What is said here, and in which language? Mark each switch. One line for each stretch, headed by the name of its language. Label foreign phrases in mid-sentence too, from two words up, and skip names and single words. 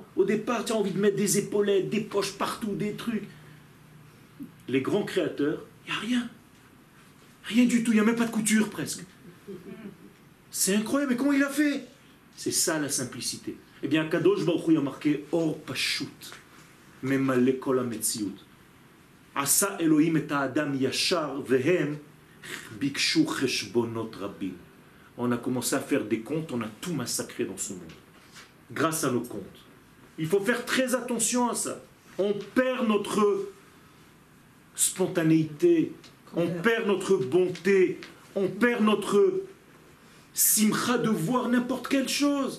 French: Au départ, tu as envie de mettre des épaulettes, des poches partout, des trucs. Les grands créateurs, il n'y a rien. Rien du tout, il n'y a même pas de couture presque. C'est incroyable, mais comment il a fait? C'est ça la simplicité. Eh bien,
Hebrew: קדוש ברוך הוא
French: a marqué
Hebrew: אור פשוט ממלא כל המציאות. עשה אלהים את האדם ישר והמה בקשו חשבנות רבים.
French: On a commencé à faire des comptes, on a tout massacré dans ce monde. Grâce à nos comptes. Il faut faire très attention à ça. On perd notre spontanéité, on perd notre bonté, on perd notre simcha de voir n'importe quelle chose.